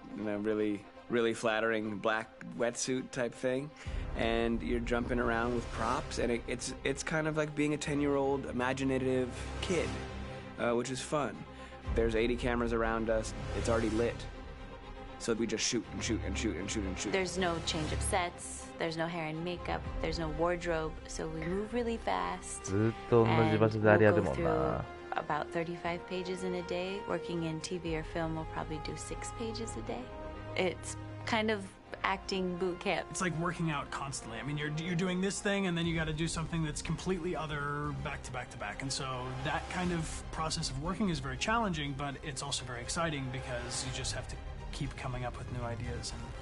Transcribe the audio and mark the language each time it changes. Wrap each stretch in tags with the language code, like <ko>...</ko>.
<en>in a really flattering black wetsuit type thing, and you're jumping around with props, and it's kind of like being a 10-year-old imaginative kid, which is fun. There's 80 cameras around us. It's already lit. So we just shoot and shoot and shoot and shoot and shoot. There's no change of sets, there's no hair and makeup, there's no wardrobe, so we move really fast.</en> <ja>ずっと同じ場所であれやるもんな。</ja> <en>About 35 pages in a day. Working in TV or film, we'll probably do 6 pages a day. It's kind of acting boot camp. It's like working out constantly. I mean, you're doing this thing, and then you got to do something that's completely other back to back to back. And so that kind of process of working is very challenging, but it's also very exciting because you just have to keep coming up with new ideas.</en>